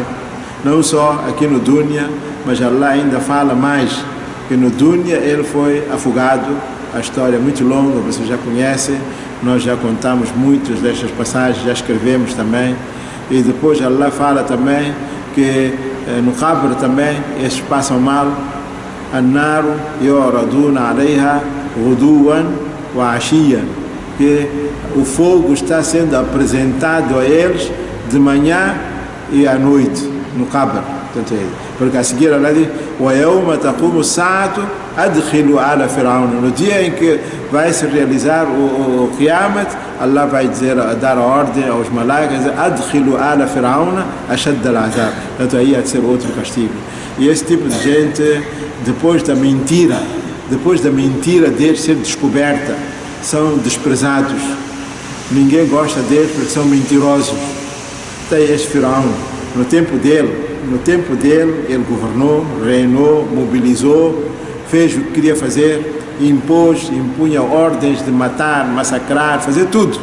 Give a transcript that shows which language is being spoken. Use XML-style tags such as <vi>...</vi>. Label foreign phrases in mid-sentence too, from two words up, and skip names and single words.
<pt>Não só aqui no Dunya, mas Allah ainda fala mais, que no Dunya ele foi afogado. A história é muito longa, vocês já conhecem, nós já contamos muitas destas passagens, já escrevemos também. E depois Allah fala também que no Qabr também estes passam mal.</pt> <ar>النار يعرضون عليها غدوا وعشيا,</ar> <pt>que o fogo está sendo apresentado a eles de manhã e à noite no Qabr. Porque a seguir Allah diz:</pt> <ar>ويوم تقوم الساعة أدخلوا آل فرعون.</ar> <pt>No dia em que vai se realizar o Qiyamat, Allah vai dizer, dar a ordem aos malaikas:</pt> <ar>أدخلوا آل فرعون أشد العذاب.</ar> <pt>Portanto, aí há de ser outro castigo. E esse tipo de gente, depois da mentira deles ser descoberta, são desprezados. Ninguém gosta deles porque são mentirosos. Tem este Firaun. No tempo dele, ele governou, reinou, mobilizou, fez o que queria fazer, impunha ordens de matar, massacrar, fazer tudo.</pt>